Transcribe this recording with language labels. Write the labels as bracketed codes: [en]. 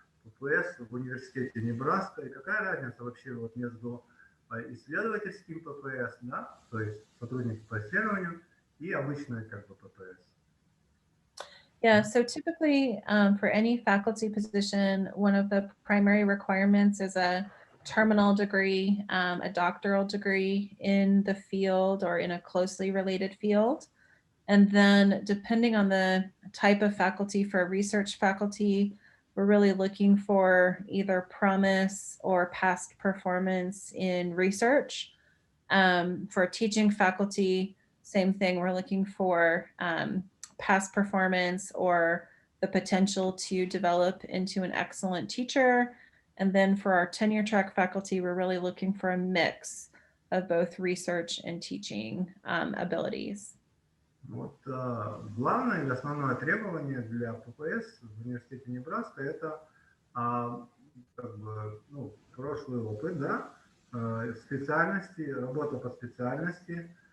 [ru] ППС в университете Небраска, и какая разница вообще вот между исследовательским ППС, да, то есть сотрудники по исследованию, и обычной как бы ППС? [en] Yeah, so typically for any faculty position, one of the primary requirements is a terminal degree, a doctoral degree in the field or in a closely related field. And then depending on the type of faculty, for a research faculty, we're really looking for either promise or past performance in research. For a teaching faculty, same thing, we're looking for past performance or the potential to develop into an excellent teacher. And then for our tenure track faculty, we're really looking for a mix of both research and teaching abilities. [ru] Вот главное и основное требование для ППС в университете Небраска – это как бы, прошлый опыт, да, специальности, работа по специальности.